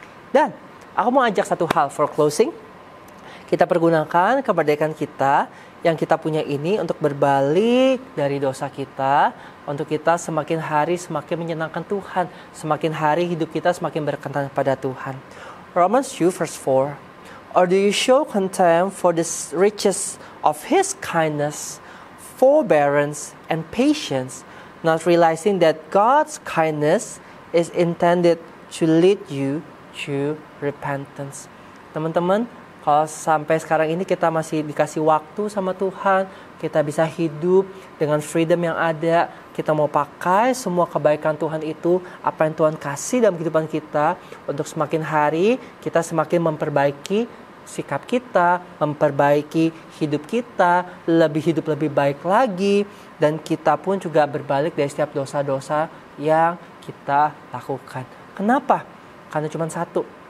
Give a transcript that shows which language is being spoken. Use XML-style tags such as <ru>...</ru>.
<id>Dan aku mau ajak satu hal</id> <en>for closing.</en> <id>Kita pergunakan kemerdekaan kita yang kita punya ini untuk berbalik dari dosa kita, untuk kita semakin hari semakin menyenangkan Tuhan, semakin hari hidup kita semakin berkenan pada Tuhan.</id> <en>Romans 2 verse 4. Or do you show contempt for the riches of His kindness, forbearance, and patience, not realizing that God's kindness is intended to lead you to repentance?</en> <id>Teman-teman, kalau sampai sekarang ini kita masih dikasih waktu sama Tuhan, kita bisa hidup dengan freedom yang ada, kita mau pakai semua kebaikan Tuhan itu, apa yang Tuhan kasih dalam kehidupan kita, untuk semakin hari kita semakin memperbaiki sikap kita, memperbaiki hidup kita, hidup lebih baik lagi, dan kita pun juga berbalik dari setiap dosa-dosa yang kita lakukan. Kenapa? Karena cuma satu.</id>